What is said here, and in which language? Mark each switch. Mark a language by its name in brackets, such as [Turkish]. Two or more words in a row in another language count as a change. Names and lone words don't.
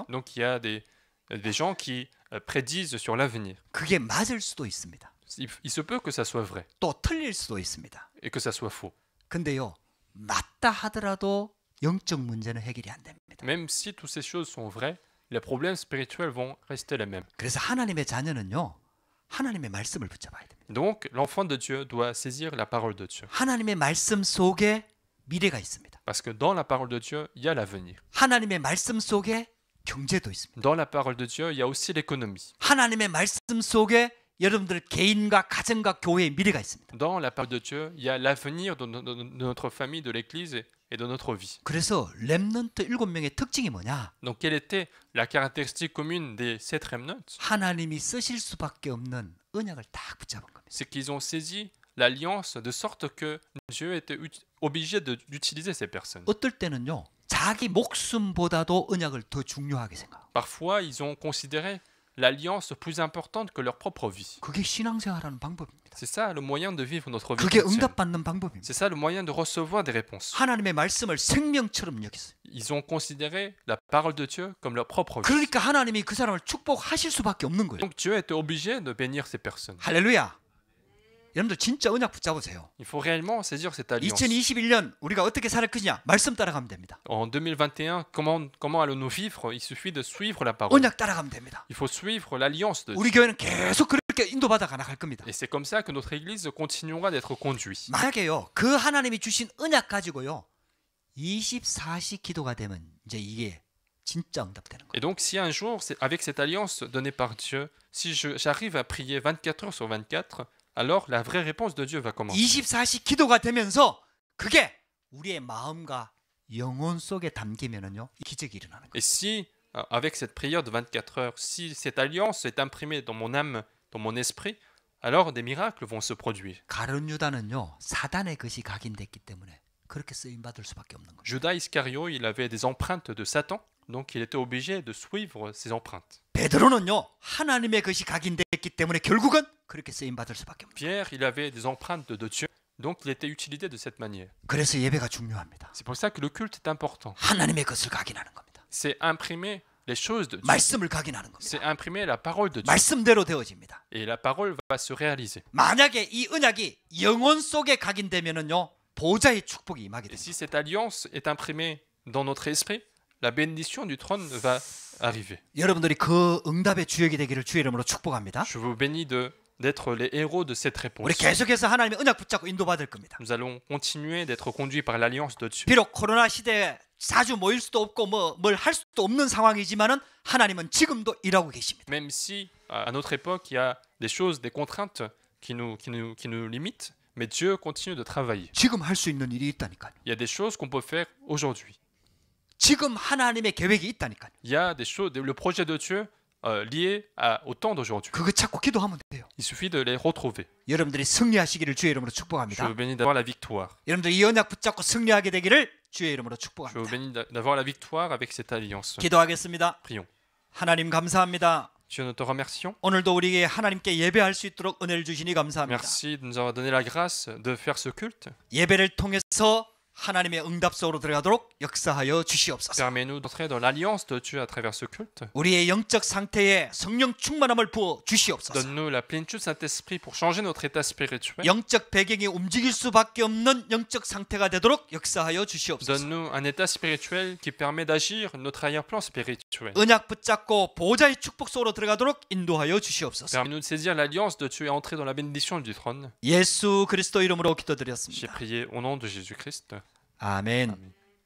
[French] Donc il y a des gens qui prédisent sur l'avenir. [Korean] 그게 맞을 수도 있습니다. [French] Il se peut que ça soit vrai [Korean] 또 틀릴 수도 있습니다. [French] et que ça soit faux. [Korean] 근데요. 맞다 하더라도 영적 문제는 해결이 안 됩니다. [French] Même si toutes ces choses sont vraies, les problèmes spirituels vont rester les mêmes. [Korean] 그래서 하나님의 자녀는요. 하나님의 말씀을 붙잡아야 됩니다. [French] Donc l'enfant de Dieu doit saisir la parole de Dieu. [Korean] 하나님의 말씀 속에 미래가 있습니다. [French] Parce que dans la parole de Dieu, il y a l'avenir. [Korean] 하나님의 말씀 속에 경제도 있습니다. [French] Dans la parole de Dieu, il y a aussi l'économie. [Korean] 하나님의 말씀 속에 여러분들 개인과 가정과 교회의 미래가 있습니다. [French] Dans la parole de Dieu, il y a l'avenir de notre famille, de l'Église et de notre vie. [Korean] 그래서 렘넌트 7명의 특징이 뭐냐? [French] Donc quelle était la caractéristique commune des 7 remnants? [Korean] 하나님이 쓰실 수밖에 없는 언약을 딱 붙잡은 겁니다. [French] C'est qu'ils ont saisi l'alliance de sorte que Dieu était obligé d'utiliser ces personnes. [Korean] 어떨 때는요. 자기 목숨보다도 언약을 더 중요하게 생각합니다. [French] Parfois, ils ont considéré l'alliance plus importante que leur propre vie. [Korean] 그게 신앙생활하는 방법입니다. [French] C'est ça le moyen de vivre notre vie [Korean] 그게 [French] chrétienne. [Korean] 응답받는 방법입니다. [French] C'est ça le moyen de recevoir des réponses. [Korean] 하나님의 말씀을 생명처럼 여겼어요. [French] Ils ont considéré la parole de Dieu comme leur propre vie. [Korean] 그러니까 하나님이 그 사람을 축복하실 수밖에 없는 거예요. [French] Donc Dieu était obligé de bénir ces personnes. [Korean] 할렐루야. 여러분들 진짜 언약 붙잡으세요. [French] Il faut réellement saisir cette alliance. [Korean] 2021년 우리가 어떻게 살 것이냐? 말씀 따라가면 됩니다. [French] En 2021, comment allons-nous vivre? Il suffit de suivre la parole. [Korean] 언약 따라가면 됩니다. [French] Il faut suivre l'alliance de Dieu. [Korean] 우리 교회는 계속 그렇게 인도받아 가나갈 겁니다. [French] Et c'est comme ça que notre Église continuera d'être conduite. [Korean] 만약에요, 그 하나님이 주신 언약 가지고요 24시 기도가 되면 이제 이게 진짜 응답되는 거예요. [French] Et donc si un jour, avec cette alliance donnée par Dieu, si j'arrive à prier 24 heures sur 24, alors la vraie réponse de Dieu va commencer. [Korean] 24시 기도가 되면서 그게 우리의 마음과 영혼 속에 담기면은요 기적이 일어나는 거예요. [French] Et si, avec cette prière de 24 heures, si cette alliance est imprimée dans mon âme, dans mon esprit, alors des miracles vont se produire. [Korean] 가룟 유다는요 사단의 것이 각인됐기 때문에 그렇게 쓰임 받을 수밖에 없는 거예요. [French] Judas Iscario, il avait des empreintes de Satan, donc il était obligé de suivre ces empreintes. [Korean] 베드로는요 하나님의 것이 각인됐기 때문에 결국은 그렇게 쓰임 받을 수밖에 없는 거예요. [French] Pierre, il avait des empreintes de Dieu, donc il était utilisé de cette manière. [Korean] 그래서 예배가 중요합니다. [French] C'est pour ça que le culte est important. [Korean] 하나님의 것을 각인하는 겁니다. [French] C'est imprimer les choses de Dieu. [Korean] 말씀을 각인하는 겁니다. [French] C'est imprimer la parole de Dieu. [Korean] 말씀대로 되어집니다. [French] Et la parole va se réaliser. [Korean] 만약에 이 언약이 영혼 속에 각인되면은요 보좌의 축복이 임하게 [French] Et [Korean] 됩니다. [French] si cette alliance est imprimée dans notre esprit, la bénédiction du trône va arriver. [Korean] 여러분들이 그 응답의 주역이 되기를 주의 이름으로 축복합니다. [French] Je vous bénis d'être les héros de cette [Korean] 우리 [French] réponse. [Korean] 계속해서 하나님의 언약 붙잡고 인도받을 겁니다. [French] Nous allons continuer d'être conduits par l'alliance de Dieu. [Korean] 비록 코로나 시대에 자주 모일 수도 없고 뭘 할 수도 없는 상황이지만은 하나님은 지금도 일하고 계십니다. [French] Même si à notre époque il y a des choses, des contraintes qui nous limitent, mais Dieu continue de travailler. [Korean] 지금 할 수 있는 일이 있다니까요. [French] Il y a des choses qu'on peut faire aujourd'hui. [Korean] 지금 하나님의 계획이 있다니까요. [French] Il y a des choses, le projet de Dieu lié au temps d'aujourd'hui. [Korean] 그거 찾고 기도하면 돼요. [French] Il suffit de les retrouver. [Korean] 여러분들이 승리하시기를 주의 이름으로 [French] Je [Korean] 축복합니다. [French] vous bénis d'avoir la victoire. [Korean] 여러분들이 이 언약 붙잡고 승리하게 되기를 주의 이름으로 [French] Je vous [Korean] 축복합니다. [French] bénis d'avoir la victoire avec cette alliance. [Korean] 기도하겠습니다. [French] Prions. [Korean] 하나님 감사합니다. [French] Dieu, nous te remercions. [Korean] 오늘도 우리에게 하나님께 예배할 수 있도록 은혜를 주시니 감사합니다. [French] Merci de nous avoir donné la grâce de faire ce culte. [Korean] 예배를 통해서 하나님의 응답 속으로 들어가도록 역사하여 주시옵소서. [French] Permets-nous d'entrer dans l'alliance de Dieu à travers ce culte. [Korean] 우리의 영적 상태에 성령 충만함을 부어 주시옵소서. [French] Donne-nous la plénitude de Saint-Esprit pour changer notre état spirituel. [Korean] 영적 배경이 움직일 수밖에 없는 영적 상태가 되도록 역사하여 주시옵소서. [French] Donne-nous un état spirituel qui permet d'agir notre arrière-plan spirituel. [Korean] 언약 붙잡고 보좌의 축복 속으로 들어가도록 인도하여 주시옵소서. [French] Permets-nous de saisir l'alliance de Dieu et entrer dans la bénédiction du trône. [Korean] 예수 그리스도 이름으로 [French] J'ai [Korean] 기도드렸습니다. [French] prié au nom de Jésus-Christ. [Korean] 아멘. [French] Amen.